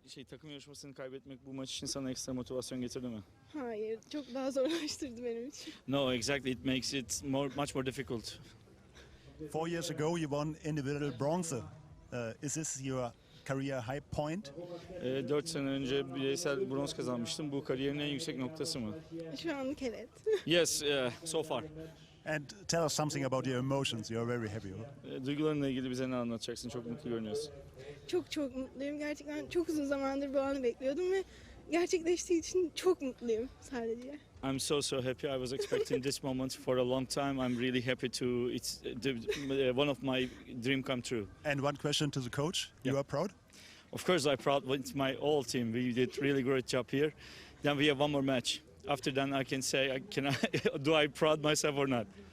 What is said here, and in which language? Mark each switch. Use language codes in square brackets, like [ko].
[tr] Takım yarışmasını kaybetmek bu maç için sana ekstra motivasyon getirdi mi? Hayır, çok daha zorlaştırdı benim için. [en] No, exactly. It makes it much more difficult. 4 years ago, you won individual bronze. Is this your career high point? [tr] 4 sene önce bireysel bronz kazanmıştım. Bu kariyerin en yüksek noktası mı? Şu anlık evet. [en] Yes, so far. And tell us something about your emotions. You are very happy. [tr] Duygularınla ilgili bize ne anlatacaksın? Çok mutlu görünüyorsun. Çok mutluyum. Gerçekten çok uzun zamandır bu anı bekliyordum ve gerçekleştiği için çok mutluyum sadece. [en] I'm so happy. I was expecting this moment for a long time. I'm really happy to. It's one of my dream come true. And one question to the coach. You are proud? Of course, I'm proud. It's my whole team. We did really great job here. Then we have one more match. After that, I can say, do I proud myself or not?